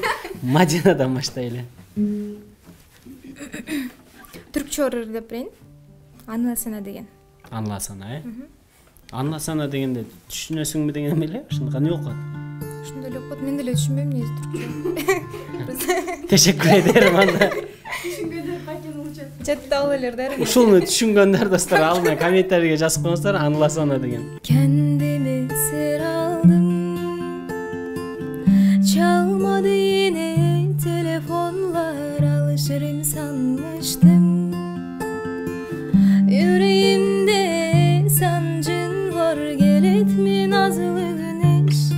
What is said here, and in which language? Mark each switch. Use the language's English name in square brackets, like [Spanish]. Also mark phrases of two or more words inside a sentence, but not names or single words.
[Kyrgyz] Мадинадан баштайлы. Түркчө ырдап берейин. Анласана деген. Анласана, Анласана дегенде түшүнөсүңбү деген эме эле? Ошондо кандай окуат? Ошондой эле окуат. Мен деле түшүнбөйм негизи түркчө. [Turkish] Teşekkür ederim anda. [Kyrgyz] Жатта ал элер да. Ушуну түшүнгөндөр достор алдына комментарийге жазып коюңуздар, Анласана деген. [Turkish] Kendimi sır aldım. Çalmadı yine telefonlar, alışırım sanmıştım. Yüreğimde sancın var, gel etme nazlı güneş.